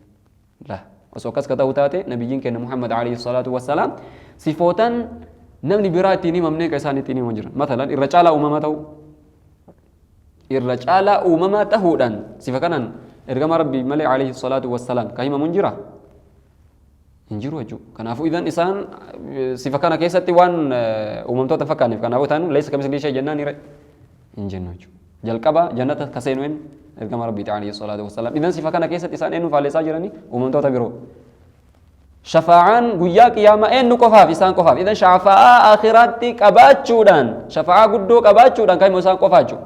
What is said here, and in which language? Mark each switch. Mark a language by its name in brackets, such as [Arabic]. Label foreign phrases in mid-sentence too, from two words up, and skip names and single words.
[Oromo] La osoo akkas ka ta'u taate nabiyyiin keenya Muhammad [Arabic] عليه الصلاة والسلام [Oromo] sifootan namni biraa ittiin himamnee ka isaan ittiin himamu jiran. Matalan irra caalaa uumamaa ta'uu. Irra caalaa uumamaa ta'uudhaan sifa kanaan ergama rabbii malee [Arabic] عليه الصلاة والسلام [Oromo] ka himamu hin jiraa? Hin jiru jechuudha. Kanaafuu idan isaan sifa kana keessatti waan uumamtoota fakkaanneef kanaafuu isaan [Arabic] ليس كمثله شيء [Oromo] jennaan hin jennu jechuudha. Jalqaba jannata ka seenu ergama rabbii [Arabic] عليه الصلاة والسلام. [Oromo] Idan sifa kana keessatti isaan eenyu faalleessaa jiranii uumamtoota biroo. Shafaa'aan guyyaa qiyaamaa eenyu qofaaf isaan qofaaf. Idan shafaa'aa akhiraatti qabaachuudhaan shafaa'aa guddoo qabaachuudhaan kan isaan qofaa jechuudha.